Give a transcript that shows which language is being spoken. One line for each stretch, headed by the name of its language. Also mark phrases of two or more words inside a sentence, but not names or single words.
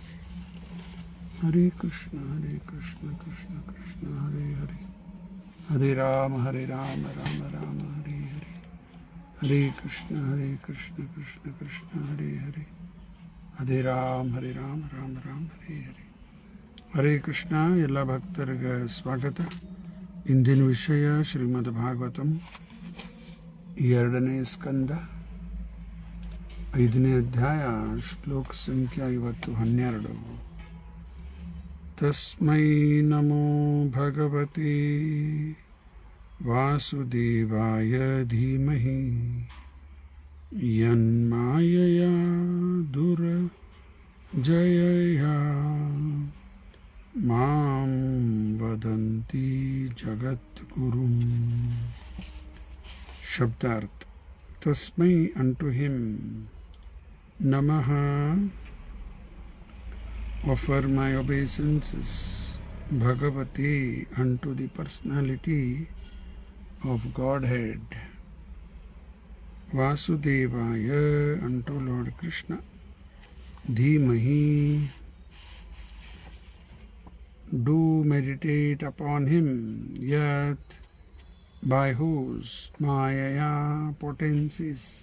Sanskrit: Hare Krishna, Krishna Krishna, Hare Hare. Hare Rama, Rama Rama, Hare Hare. Hare Krishna, Krishna Krishna, Hare Hare. Hare Rama, Rama Rama, Hare Hare. ಹರೇ ಕೃಷ್ಣ.
Kannada: ಎಲ್ಲ ಭಕ್ತರಿಗೆ ಸ್ವಾಗತ. ಇಂದಿನ ವಿಷಯ ಶ್ರೀಮದ್ ಭಾಗವತಂ 2ನೇ ಸ್ಕಂದ 5ನೇ ಅಧ್ಯಾಯ ಶ್ಲೋಕ ಸಂಖ್ಯೆ 12.
Sanskrit: ತಸ್ಮೈ ನಮೋ ಭಗವತೆ ವಾಸುದೇವಾಯ ಧೀಮಹಿ ಯನ್ಮಾಯಯಾ ದುರಜಯಯಾ ಮಾಂ ವದಂತಿ ಜಗದ್ಗುರುಂ.
Kannada: ಶಬ್ದಾರ್ಥ.
English: ತಸ್ಮೈ unto him, ನಮಃ offer my obeisances, Bhagavati unto the personality of Godhead, Vasudevaya unto Lord Krishna, Dhimahi do meditate upon him, yet by whose Maya potencies,